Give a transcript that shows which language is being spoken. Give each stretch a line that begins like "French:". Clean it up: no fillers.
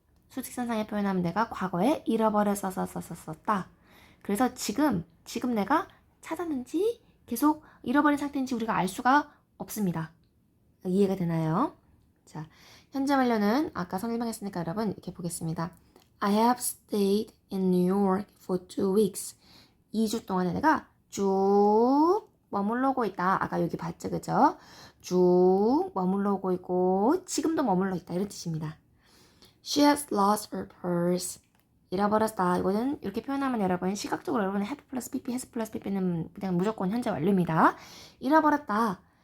Korean: 수직선상에 표현하면 내가 과거에 잃어버려서 썼다. 그래서 지금 내가 찾았는지 계속 잃어버린 상태인지 우리가 알 수가 없습니다. 이해가 되나요? 자, 현재 완료는 아까 설명했으니까 여러분 이렇게 보겠습니다.
English: I have stayed in New York for 2 weeks.
Korean: 2주 동안에 내가 쭉 머물러고 있다. 아까 여기 봤죠, 그죠? 쭉 머물러고 있고 지금도 머물러 있다 이런 뜻입니다.
English: She has lost her purse.
Korean: 잃어버렸다. 이거는 이렇게 표현하면 여러분 시각적으로 여러분 have 플러스 pp, has 플러스 pp는 그냥 무조건 현재 완료입니다. 잃어버렸다.